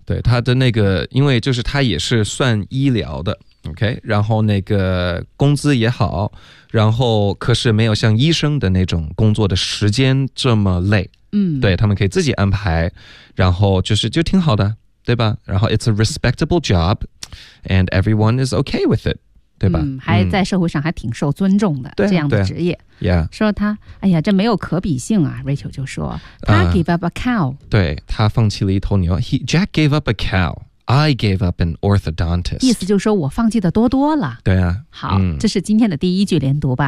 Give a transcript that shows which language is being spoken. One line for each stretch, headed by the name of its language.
Chinese: 对，它的那个，因为就是它也是算医疗的。 OK， 然后那个工资也好，然后可是没有像医生的那种工作的时间这么累，对，他们可以自己安排，然后就是就挺好的，对吧？
English: 然后 it's a respectable job and everyone is okay with it， 对吧？
Chinese: 还在社会上还挺受尊重的，这样的职业。
English: Yeah.
Chinese: 说他，哎呀，这没有可比性啊， Rachel 就说他
English: gave up a cow，对，
Chinese: 他放弃了一头牛。
English: Jack gave up a cowI gave up an orthodontist.
Chinese: 意思就是说我放弃的多多了。对啊。好，这是今天的第一句连读吧。